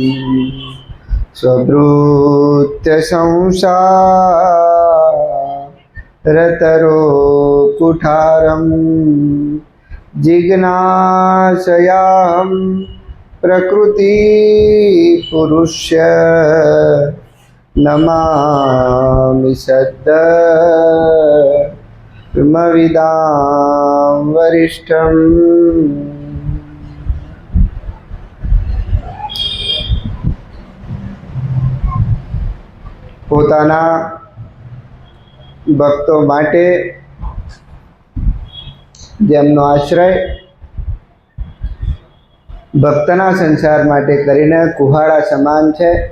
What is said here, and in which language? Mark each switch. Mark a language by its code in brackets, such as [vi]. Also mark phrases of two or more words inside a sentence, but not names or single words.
[sa] स्वभृत्य संसारतरो कुठारं जिज्ञासयां प्रकृति पुरुष्य नमामि सद्ब्रह्मविदां वरिष्ठम्। [gu] પોતાના ભક્તો માટે જેમનો આશ્રય ભક્તના સંસાર માટે કરીને કુહાડા સમાન છે